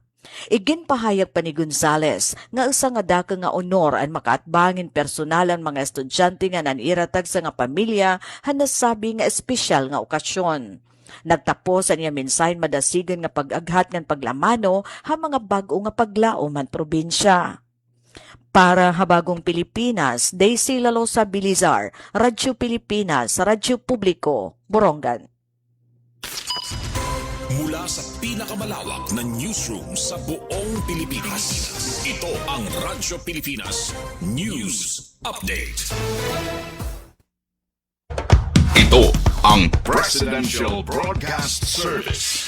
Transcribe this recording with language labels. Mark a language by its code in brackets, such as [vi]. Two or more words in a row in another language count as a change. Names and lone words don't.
[war] Iginpahayag pa ni Gonzales nga usa nga daka nga honor ang makaatbangin personal ang mga estudyante nga naniratag sa nga pamilya han nasabi nga espesyal nga okasyon. Nagtapos ang iya mensahe madasigan nga pag-aghat ngan paglamano ha mga bag-o nga paglaom man probinsya. Para Habagong Pilipinas, Daisy Lalosa Bilizar, Radyo Pilipinas, Radyo Publiko, Borongan. [tl] Mula sa pinakamalawak na newsroom sa buong Pilipinas, ito ang Radyo Pilipinas News Update. Ito ang Presidential Broadcast Service.